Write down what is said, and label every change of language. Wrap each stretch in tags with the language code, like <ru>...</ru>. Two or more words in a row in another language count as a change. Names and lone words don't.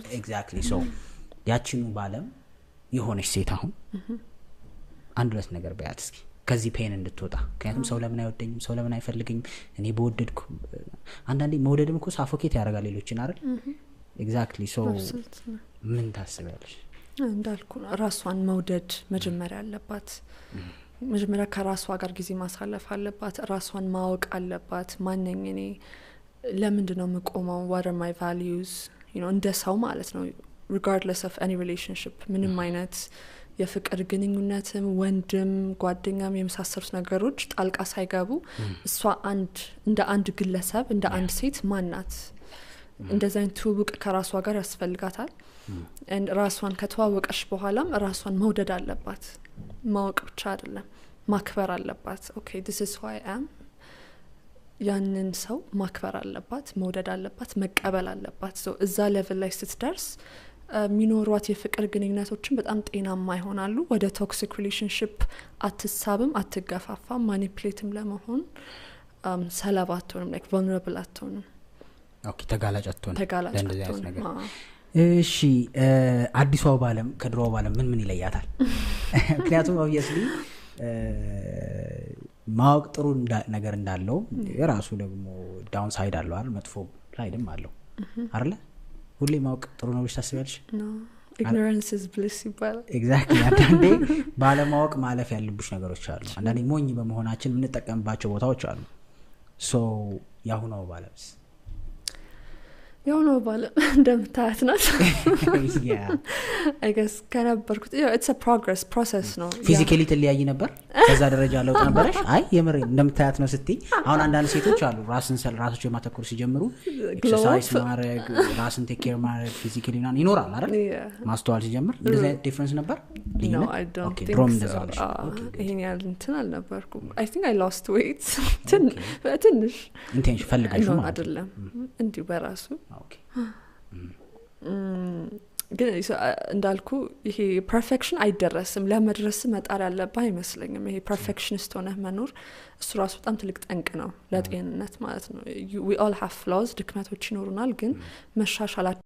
<en>exactly so</en> <am>ያቺኑ ባለም የሆነች ሴት አሁን አንድ ሁለት ነገር በያት እስኪ ከዚህ ፔን እንድትወጣ ምክንያቱም ሰው ለምን አይወደኝም ሰው ለምን አይፈልገኝም እኔ በወደድኩ አንዳንዴ መውደድም እኮ ሳፎኬት ያደርጋል ሌሎችን አይደል</am> <en>exactly so</en> <am>ምን ታስቢያለሽ እንዳልኩ ራሷን መውደድ መጀመሪያ አለባት መጀመሪያ ከራሷ ጋር ጊዜ ማሳለፍ አለባት ራሷን ማወቅ አለባት ማንነኝ እኔ ለምንድነው መቆመው</am> <en>what are my values</en> <am>እንደ ሰው ማለት ነው</am> <en>regardless of any relationship</en> <am>ምንም አይነት የፍቅር ግንኙነትም ወንድም ጓደኛም የመሳሰሉት ነገሮች ጣልቃ ሳይገቡ እሷ እንደ አንድ ግለሰብ እንደ አንድ ሴት ማናት እንደዛ ትውውቅ ከራሷ ጋር ያስፈልጋታል ራሷን ከተዋወቀሽ በኋላም ራሷን መውደድ አለባት ማወቅ ብቻ አይደለም ማክበር አለባት ኦኬ</am> <en>this is who I am</en> <am>ያንን ሰው ማክበር አለባት መውደድ አለባት መቀበል አለባት ሶ እዛ ሌቭል ላይ ስትደርስ ሚኖሯት የፍቅር ግንኙነቶችን በጣም ጤናማ ይሆናሉ ወደ</am> <en>toxic relationship</en> <am>አትሳብም አትገፋፋም ማኒፑሌትም ለመሆን ሰለባ አትሆንም</am> <en>like vulnerable</en> <am>አትሆንም ኦኬ ተጋላጭ አትሆንም ለእንደዚህ አይነት ነገር እሺ አዲሷ ባለም ከድሮው ባለም ምን ይለያታል ምክንያቱም obviously ማወቅ ጥሩ ነገር እንዳለው የራሱ ደግሞ</am> <en>down side</en> <am>አለው አይደል መጥፎ ሳይድም አለው አይደል ሁሌ ማወቅ ጥሩ ነው ታስቢያለሽ</am> <en>no ignorance is bliss ይባላል</en> <am>exactly አንዳንዴ ባለማወቅ ማለፍ ያለብሽ ነገሮች አሉ አንዳንዴ ሞኝ በመሆናችን ምን ተጠቀምባቸው ቦታዎች አሉ so ያሁኑ ባለምስ ያሁኑ ባለም እንደምታያት ናት</am> <en>yeah I guess ከነበርኩት it's a progress process ነው</en> <am>ፊዚካሊ ተለያይ ነበር ከዛ ደረጃ ለውጥ ነበርሽ አይ የምሬ እንደምታያት ነው ስትይ አሁን አንዳንድ ሴቶች አሉ ራሳቸው ማተኮር ሲጀምሩ ኤክሰርሳይዝ ማድረግ ራስን</am> <en>take care</en> <am>ማድረግ ፊዚካሊ ይኖራል አይደል ማስተዋል ሲጀምር እንደዚህ ዲፈረንስ ነበር</am> <en>no I don't think so</en> <am>ይሄን ያህል እንትን አልነበርኩም</am> <en>I think I lost weight ትንሽ</en> <am>ኢንቴንሽን ፈልጋሽ ነው አይደለም እንዲሁ በራሱ ኦኬ ግን እንዳልኩ ይሄ ፐርፌክሽን አይደረስም ለመድረስ መጣር ያለበት አይመስለኝም ይሄ ፐርፌክሽኒስት ሆነ መኖር እሱ ራሱ በጣም ትልቅ ጠንቅ ነው ለጤንነት ማለት ነው</am> <en>we all have flaws</en> <am>ድክመቶች ይኖሩናል ግን መሻሻል</am>